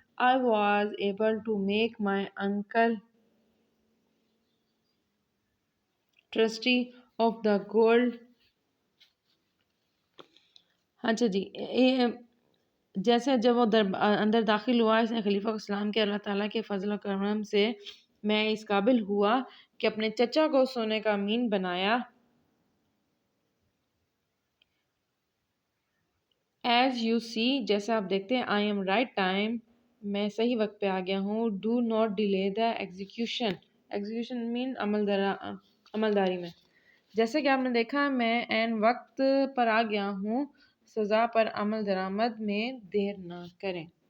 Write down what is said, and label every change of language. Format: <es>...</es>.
<en>I was able to make my uncle trustee of the gold.</en> <ur>اچھا جی, جیسے جب وہ اندر داخل ہوا اس نے خلیفہ کو سلام کیا, اللہ تعالیٰ کے فضل و کرم سے میں اس قابل ہوا کہ اپنے چچا کو سونے کا امین بنایا.</ur> <en>As you see,</en> <ur>جیسے آپ دیکھتے ہیں,</ur> <en>I am right time,</en> <ur>میں صحیح وقت پہ آ گیا ہوں.</ur> <en>Do not delay the execution. Execution mean</en> <ur>عملداری میں. جیسے کہ آپ نے دیکھا میں عین وقت پر آ گیا ہوں, سزا پر عمل درآمد میں دیر نہ کریں.</ur>